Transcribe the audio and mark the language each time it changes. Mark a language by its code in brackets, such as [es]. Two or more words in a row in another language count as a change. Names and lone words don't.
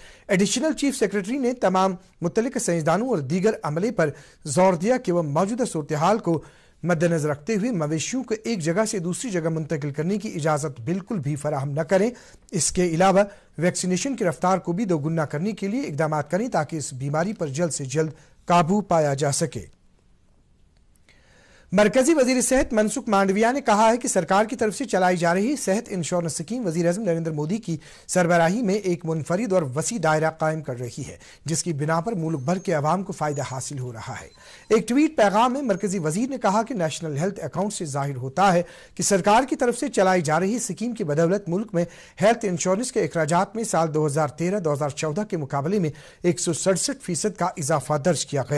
[en] Additional Chief Secretary [ur] نے تمام متعلقہ سائنسدانوں اور دیگر عملے پر زور دیا کہ وہ موجودہ صورتحال کو مد نظر رکھتے ہوئے مویشیوں کو ایک جگہ سے دوسری جگہ منتقل کرنے کی اجازت بالکل بھی فراہم نہ کریں۔ اس کے علاوہ ویکسینیشن کی رفتار کو بھی دوگنا کرنے کے لیے اقدامات کریں تاکہ اس بیماری پر جلد سے جلد قابو پایا جا سکے۔ مرکزی وزیر صحت منسکھ مانڈویہ نے کہا ہے کہ سرکار کی طرف سے چلائی جا رہی صحت [en] insurance scheme [ur] وزیر اعظم نریندر مودی کی سربراہی میں ایک منفرد اور وسیع دائرہ قائم کر رہی ہے، جس کی بنا پر ملک بھر کے عوام کو فائدہ حاصل ہو رہا ہے۔ ایک ٹویٹ پیغام میں مرکزی وزیر نے کہا کہ [en] National Health Account [ur] سے ظاہر ہوتا ہے کہ سرکار کی طرف سے چلائی جا رہی اسکیم کی بدولت ملک میں [en] health insurance [ur] کے اخراجات میں سال 2013-2014 کے مقابلے میں 167% کا اضافہ درج کیا گیا۔